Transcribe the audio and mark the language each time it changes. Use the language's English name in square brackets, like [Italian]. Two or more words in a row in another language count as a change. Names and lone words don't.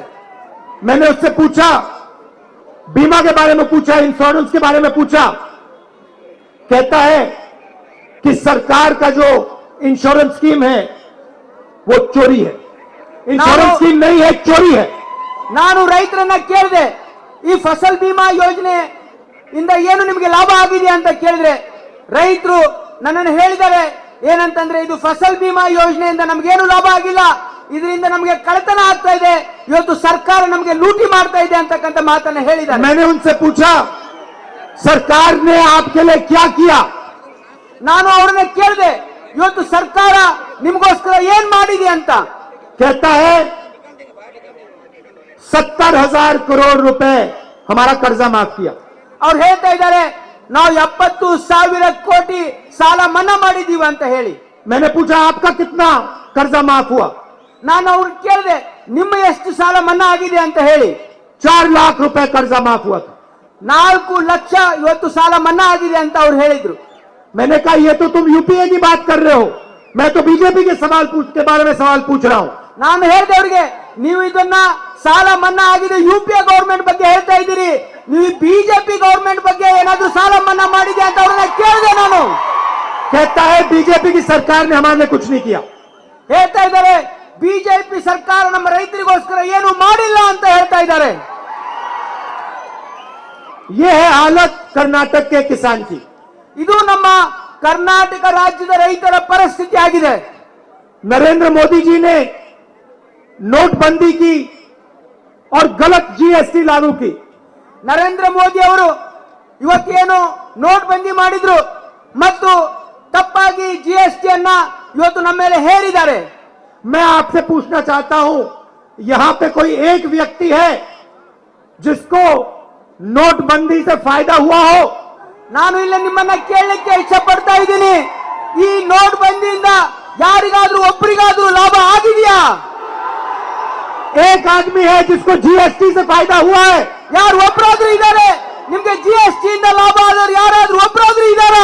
[Hindi] मैंने उससे पूछा, बीमा के बारे में पूछा, इंश्योरेंस के बारे में पूछा। कहता है कि सरकार का जो इंश्योरेंस स्कीम है वो चोरी है। इंश्योरेंस स्कीम नहीं है, चोरी है। [Kannada] ನಾನು ರೈತರನ್ನ ಕೇಳಿದೆ, ಈ ಫಸಲ್ ಬಿಮಾ ಯೋಜನೆ ಇಂದ ಏನು ನಿಮಗೆ ಲಾಭ ಆಗಿದೆ ಅಂತ ಕೇಳಿದ್ರೆ ರೈತರು ನನ್ನನ್ನು ಹೇಳಿದ್ದಾರೆ ಏನಂತಂದ್ರೆ ಇದು ಫಸಲ್ ಬಿಮಾ ಯೋಜನೆಯಿಂದ ನಮಗೇನು ಲಾಭ ಆಗಿಲ್ಲ, ಇದರಿಂದ ನಮಗೆ ಕಳ್ಳತನ ಆಗ್ತಾ ಇದೆ, ಇವತ್ತು ಸರ್ಕಾರ ನಮಗೆ ಲೂಟಿ ಮಾಡ್ತಾ ಇದೆ ಅಂತಕ್ಕಂಥ ಮಾತನ್ನ ಹೇಳಿದ್ದಾರೆ. [Hindi] मैंने उनसे पूछा सरकार ने आपके लिए क्या किया। [Kannada] ನಾನು ಅವ್ರನ್ನ ಕೇಳಿದೆ ಇವತ್ತು ಸರ್ಕಾರ ನಿಮಗೋಸ್ಕರ ಏನ್ ಮಾಡಿದೆ ಅಂತ. [Hindi] कहता है 70,000 करोड़ रुपए हमारा कर्जा माफ किया। [Kannada] ಅವ್ರು ಹೇಳ್ತಾ ಇದ್ದಾರೆ ನಾವು 70,000 ಕೋಟಿ ಸಾಲ ಮನ್ನಾ ಮಾಡಿದೀವಿ ಅಂತ ಹೇಳಿ. [Hindi] मैंने पूछा आपका कितना कर्जा माफ हुआ। [Kannada] ನಾನು ಅವ್ರನ್ನ ಕೇಳಿದೆ ನಿಮ್ಮ ಎಷ್ಟು ಸಾಲ ಮನ್ನಾ ಆಗಿದೆ ಅಂತ ಹೇಳಿ. [Hindi] 4 लाख रुपए कर्जा माफ हुआ था। [Kannada] 4 ಲಕ್ಷ ಇವತ್ತು ಸಾಲ ಮನ್ನಾ ಆಗಿದೆ ಅಂತ ಅವ್ರು ಹೇಳಿದ್ರು. [Hindi] मैंने कहा ये तो तुम यूपीए की बात कर रहे हो, मैं तो बीजेपी के बारे में सवाल पूछ रहा हूं। [Kannada] ನಾನು ಹೇಳಿದೆ ಅವರಿಗೆ ನೀವು ಇದನ್ನ ಸಾಲ ಮನ್ನಾ ಆಗಿದೆ ಯುಪಿಎ ಗವರ್ಮೆಂಟ್ ಬಗ್ಗೆ ಹೇಳ್ತಾ ಇದ್ದೀರಿ, ನೀವು ಬಿಜೆಪಿ ಗವರ್ಮೆಂಟ್ ಬಗ್ಗೆ ಏನಾದ್ರೂ ಸಾಲ ಮನ್ನಾ ಮಾಡಿದೆ ಅಂತ ಅವ್ರನ್ನ ಕೇಳಿದೆ ನಾನು. [Hindi] कहता है बीजेपी की सरकार ने हमारे लिए कुछ नहीं किया। [Kannada] ಹೇಳ್ತಾ ಇದ್ದಾರೆ ಬಿಜೆಪಿ ಸರ್ಕಾರ ನಮ್ಮ ರೈತರಿಗೋಸ್ಕರ ಏನು ಮಾಡಿಲ್ಲ ಅಂತ ಹೇಳ್ತಾ ಇದ್ದಾರೆ. [Hindi] ये है हालत कर्नाटक के किसान की। [Kannada] ಇದು ನಮ್ಮ ಕರ್ನಾಟಕ ರಾಜ್ಯದ ರೈತರ ಪರಿಸ್ಥಿತಿ ಆಗಿದೆ. [Hindi] नरेंद्र मोदी जी ने नोटबंदी की और गलत जीएसटी लागू की। [Kannada] ನರೇಂದ್ರ ಮೋದಿ ಅವರು ಇವತ್ತೇನು ನೋಟ್ ಬಂದಿ ಮಾಡಿದ್ರು ಮತ್ತು ತಪ್ಪಾಗಿ GST ಅನ್ನ ಇವತ್ತು ನಮ್ಮ ಮೇಲೆ ಹೇರಿದ್ದಾರೆ. [Hindi] मैं आपसे पूछना चाहता हूं, यहां पे कोई एक व्यक्ति है जिसको नोटबंदी से फायदा हुआ हो? [Kannada] ನಾನು ಇಲ್ಲಿ ನಿಮ್ಮನ್ನ ಕೇಳಲಿಕ್ಕೆ ಇಚ್ಛೆ ಪಡ್ತಾ ಇದ್ದೀನಿ, ಈ ನೋಟ್ ಬಂದಿಯಿಂದ ಯಾರಿಗಾದ್ರೂ ಒಬ್ಬರಿಗಾದ್ರೂ ಲಾಭ ಆಗಿದೆಯಾ? [Hindi] एक आदमी है जिसको GST से फायदा हुआ है? [Kannada] ಯಾರು ಒಬ್ಬರಾದ್ರೂ ಇದ್ದಾರೆ ನಿಮ್ಗೆ GST ಇಂದ ಲಾಭ ಆದವರು ಯಾರಾದ್ರೂ ಒಬ್ಬರಾದ್ರೂ ಇದ್ದಾರಾ?